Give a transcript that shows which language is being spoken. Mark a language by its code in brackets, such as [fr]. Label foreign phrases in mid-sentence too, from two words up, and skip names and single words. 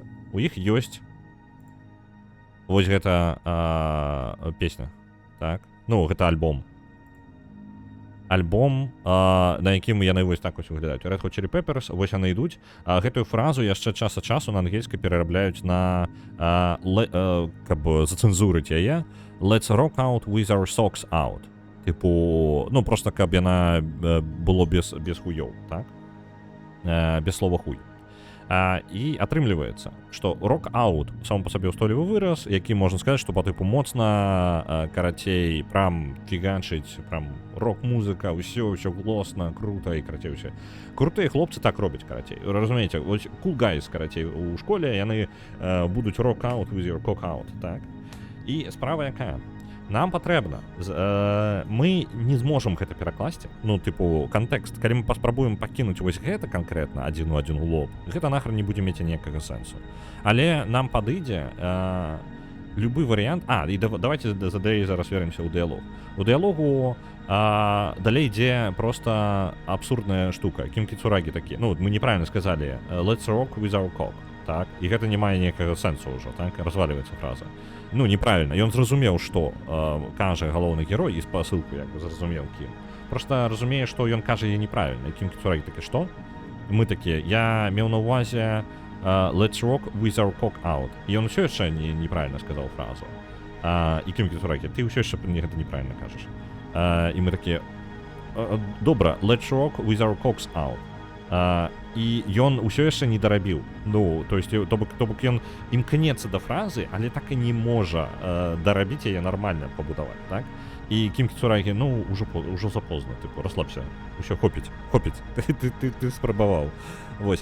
[be] У іх ёсць вось гэта песня, так? Ну, гэта альбом. Альбом, на якім яны вось так вось выглядаюць. Red Hot Chili Peppers, вось яны ідуць. Гэтую фразу яшчэ час ад часу на ангельскай перарабляюць на, каб зацэнзурыць яе, [en] Let's rock out with our socks out. [be] Типу, ну, просто каб яна было без хуёў, так? Без слова хуй. І атрымліваецца, што рок-аут сам па сабе ўстойлівы выраз, які можна сказаць, што па тыпу моцна, карацей, прям фігачыць, прям рок-музыка, ўсё глосна, крута і карацей ўсё. Крутыя хлопцы так робяць, карацей. Разумееце, ось [en] cool guys, [be] карацей, у школе яны будуць [en] rock-out with your cock-out, [be] так? І справа якая? Нам патрэбна, мы не зможам гэта перакласці, ну, тыпу, кантэкст, калі мы паспрабуем пакінуць вось гэта канкрэтна адзін у адзін у лоб, гэта нахрен не будзе мець ніякага сэнсу. Але нам падыдзе любы варыянт, і давайте за дэй зараз вернемся ў дыялог. У дыялогу далей ідзе проста абсурдная штука, кімкі-цурагі такі, ну, мы неправільна сказалі, [en] let's rock with our cock, [be] так, і гэта не мае ніякага сэнсу ўжо, так, разваліваецца фраза. Ну, неправільна, ён зразумеў, што кажа галоўны герой, і спасылку, як бы, зразумеў кім. Проста разумее, што ён кажа яе неправільна, і кімкі-цурагі такі, што? Мы такія, я меў на ўвазе [en] let's rock with our cock out. [be] І ён усё яшчэ неправільна сказаў фразу. І кімкі-цурагі, ты ўсё яшчэ гэта неправільна кажаш. І мы такія, добра, [en] let's rock with our cocks out. [be] І ён усё яшчэ не дарабіў. Ну, [ru] то есть, [be] то бок ён імкнецца да фразы, але так і не можа дарабіць яе нармальна пабудаваць, так? І Кім Кіцурагі, ну, ужо запозна, типу, расслабся. Усё, хопіць. Ты спрабаваў. Вось.